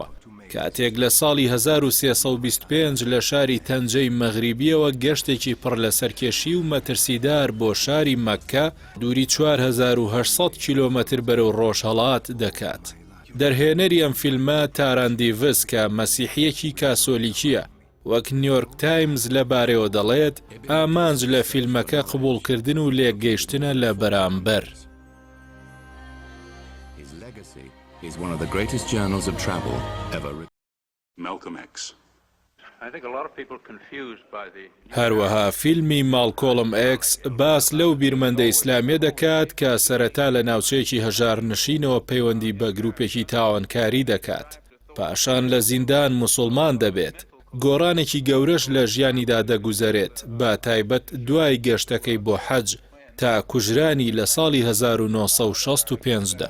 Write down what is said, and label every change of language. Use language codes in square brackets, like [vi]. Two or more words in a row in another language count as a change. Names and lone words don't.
[ckb] کاتێک لە ساڵی 1325 لە شاری تەنجەی مەغریبیەوە گەشتێکی پڕ لە سەرکێشی و مەترسیدار بۆ شاری مەککە دووری 4800 کیلۆمەتر بەرەو ڕۆژهەڵات دەکات. دەرهێنەری ئەم فیلمە تاران دیڤس کە مەسیحیەکی کاسۆلیکیە، وەک نیویۆرک تایمز لەبارەوە دەڵێت ئامانج لە فیلمەکە قبوڵکردن و لێکگەیشتنە لە بەرامبەر. [en] Is one of the greatest journals of travel ever written. Malcolm X. I think a lot of people confused by the [ckb] هەروەها فیلمی مالکۆڵم ئێکس باس لەو بیرمەندە ئیسلامیە دەکات کە سەرەتا لە ناوچەیەکی هەژارنشینەوە پەیوەندی بە گروپێکی تاوانکاری دەکات. پاشان لە زیندان موسڵمان دەبێت. گۆڕانێکی گەورەش لە ژیانیدا دەگوزارێت، بە تایبەت دوای گەشتەکەی بۆ حەج تا کوژرانی لە ساڵی 1965دا.